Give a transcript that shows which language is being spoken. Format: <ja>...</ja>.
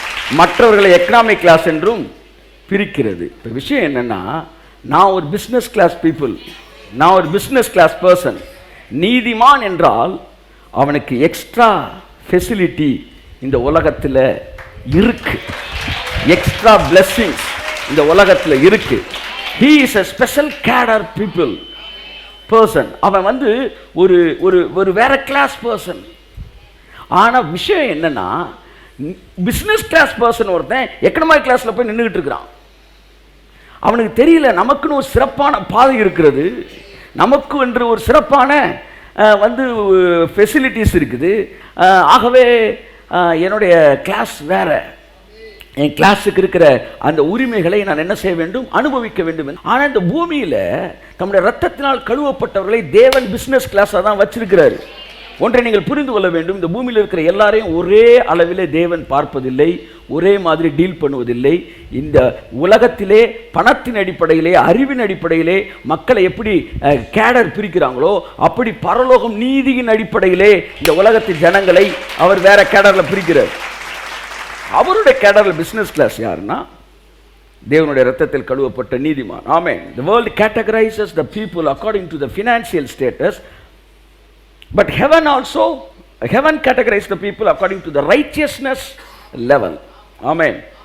<ta>மற்றவர்களை economic class என்றும் பிரிக்கிறது. இப்போ விஷயம் என்னன்னா, நான் ஒரு பிஸ்னஸ் கிளாஸ் பீப்புள், நான் ஒரு பிஸ்னஸ் கிளாஸ் பர்சன். நீதிமான் என்றால் அவனுக்கு எக்ஸ்ட்ரா ஃபெசிலிட்டி இந்த உலகத்தில் இருக்கு, எக்ஸ்ட்ரா பிளெஸிங்ஸ் இந்த உலகத்தில் இருக்கு.</ta> <en>he is a special cadre people person.</en> <ta>அவன் ஒரு ஒரு ஒரு வேற கிளாஸ் பர்சன். ஆனா விஷயம் என்னன்னா, பிசினஸ் கிளாஸ் பர்சன் ஒருத்தன் எக்கனாமிக் கிளாஸ்ல போய் நின்றுகிட்டு இருக்கிறான். அவனுக்கு தெரியல நமக்குன்னு ஒரு சிறப்பான பாதை இருக்கிறது, நமக்கு என்று ஒரு சிறப்பான ஃபெசிலிட்டிஸ் இருக்குது. ஆகவே என்னுடைய கிளாஸ் வேற, என் கிளாஸுக்கு இருக்கிற அந்த உரிமைகளை நான் என்ன செய்ய வேண்டும்? அனுபவிக்க வேண்டும். ஆனால் இந்த பூமியில் நம்முடைய ரத்தத்தினால் கழுவப்பட்டவர்களை தேவன் பிஸ்னஸ் கிளாஸாக தான் வச்சிருக்கிறாரு. ஒன்றை நீங்கள் புரிந்து கொள்ள வேண்டும். இந்த பூமியில் இருக்கிற எல்லாரையும் ஒரே அளவிலே தேவன் பார்ப்பதில்லை, ஒரே மாதிரி டீல் பண்ணுவதில்லை. இந்த உலகத்திலே பணத்தின் அடிப்படையிலே, அறிவின் அடிப்படையிலே மக்களை எப்படி கேடர் பிரிக்கிறாங்களோ, அப்படி பரலோகம் நீதியின் அடிப்படையிலே இந்த உலகத்தின் ஜனங்களை அவர் வேற கேடரில் பிரிக்கிறார். அவருடைய கேடரில் பிஸ்னஸ் கிளாஸ் யாருன்னா, தேவனுடைய ரத்தத்தில் கழுவப்பட்ட நீதிமான். ஆமென்.</ta> <en>The world categorizes the people according to the financial status, but heaven categorizes the people according to the righteousness level. Amen.</en>